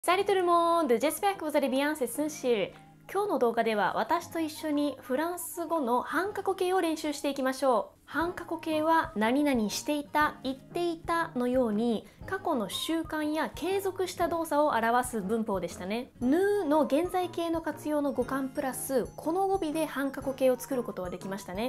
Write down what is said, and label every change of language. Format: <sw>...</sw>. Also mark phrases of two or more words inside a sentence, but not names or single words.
<fr>Salut tout le monde! J'espère que vous allez bien, c'est Sunshil。</fr> <ja>今日の動画では私と一緒にフランス語の半過去形を練習していきましょう。半過去形は何々していた、言っていたのように過去の習慣や継続した動作を表す文法でしたね。ぬの現在形の活用の語感プラスこの語尾で半過去形を作ることができましたね。</ja>